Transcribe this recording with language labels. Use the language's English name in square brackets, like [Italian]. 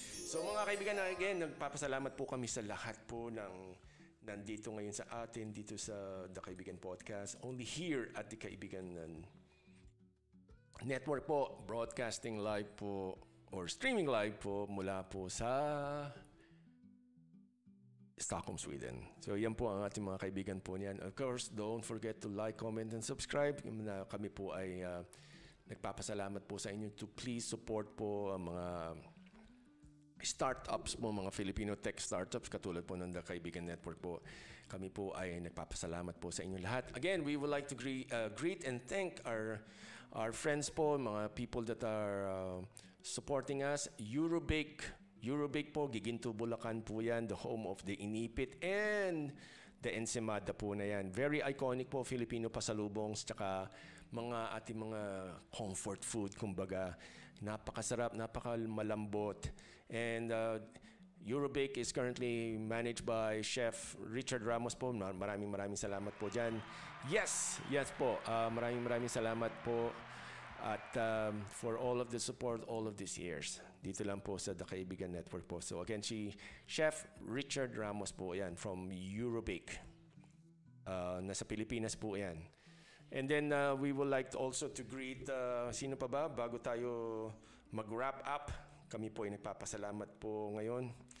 [Filipino] So mga kaibigan, again, nagpapasalamat po kami sa lahat po ng nandito ngayon sa atin, dito sa The Kaibigan Podcast. [English] Only here at The Kaibigan Network po, broadcasting live po or streaming live po mula po sa Stockholm, Sweden. [Filipino] So yan po ang ating mga kaibigan po niyan. [English] Of course, don't forget to like, comment, and subscribe. [Filipino] Kami po ay nagpapasalamat po sa inyo [English] to please support [Filipino] po ang mga startups po, mga Filipino tech startups katulad po ng The Kaibigan Network po. Kami po ay nagpapasalamat po sa inyo lahat. [English] Again, we would like to greet and thank our friends po, mga people that are supporting us. Eurobake po, Giginto, Bulacan po yan, the home of the Inipit and the Ensenada po na yan. [Filipino] Very iconic po, Filipino pasalubongs, tsaka mga ating mga comfort food, kumbaga. Napakasarap, napakamalambot. [English] And Eurobake is currently managed by Chef Richard Ramos po. [Filipino] Maraming salamat po dyan. Yes po. Maraming salamat po. [English] At for all of the support all of these years. [Filipino] Dito lang po sa The Kaibigan Network po. So again, Chef Richard Ramos po yan from Eurobake. Nasa Pilipinas po yan. [English] And then we would like also to greet, [Filipino] sino pa ba? Bago tayo mag-wrap up, kami po ay nagpapasalamat po ngayon.